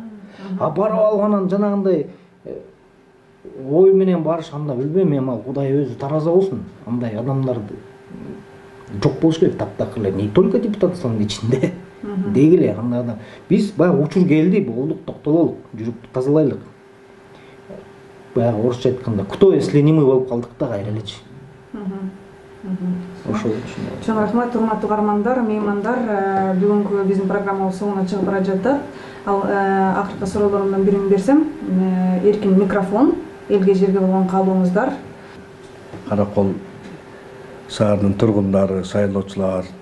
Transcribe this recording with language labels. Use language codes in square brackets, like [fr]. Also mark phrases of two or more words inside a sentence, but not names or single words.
[ky] А барып алганан жанагындай ой менен барыш, анда билбейм, эми ал Кудай өзү тараза болсун. Андай адамдарды жок болуш керек, таптакыр эле. [ru] Не только [ky] депутаттын ичинде. Деги эле андай адам. Биз баягы учур келди, болдук, токтололук, жүрүктү тазалайлык. Баягы орусча айтканда, [ru] кто если не мы [ky] болуп калдык да кайра элечи. Ошол үчүн. Чоң рахмат, урматтуу каармандар, меймандар. Бүгүнкү биздин программабыз соңуна чыгып бара жатат. Ал акыркы суроолорумдун бирин берсем, эркин микрофон, элге жерге болгон каалооңуздар. Каракол шаарынын тургундары, шайлоочулар.